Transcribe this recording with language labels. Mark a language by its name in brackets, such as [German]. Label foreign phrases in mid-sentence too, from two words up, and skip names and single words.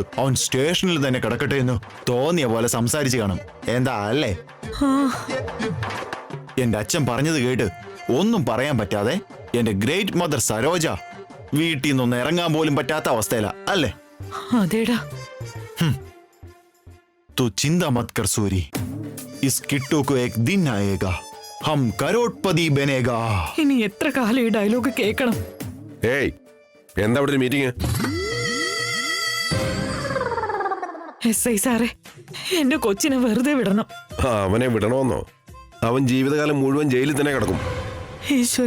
[Malayalam] അവൻ സ്റ്റേഷനിൽ തന്നെ കിടക്കട്ടെ എന്ന് തോന്നിയ പോലെ സംസാരിച്ചു കാണും. എന്താ അല്ലേ? എന്റെ അച്ഛൻ പറഞ്ഞത് കേട്ട് ഒന്നും പറയാൻ പറ്റാതെ എന്റെ [English] great mother [Malayalam] സരോജ വീട്ടിൽ നിന്നൊന്ന് ഇറങ്ങാൻ പോലും പറ്റാത്ത അവസ്ഥയിലാ അല്ലേ? അതേടാ. [Hindi] तो चिंता मत कर सूरी, इस किट्टू को एक दिन आएगा, हम करोड़पति बनेगा. [Malayalam] ഇനി എത്ര കാലം ഈ ഡയലോഗ് കേൾക്കണം? ഏയ്, എന്താ ഇവിടെ ഒരു മീറ്റിംഗ്? SI സാറേ, എന്റെ കൊച്ചിനെ വെറുതെ വിടണം. അവനെ വിടണമെന്നോ? അവൻ ജീവിതകാലം മുഴുവൻ ജയിലിൽ തന്നെ കിടക്കും. ഈശ്വര,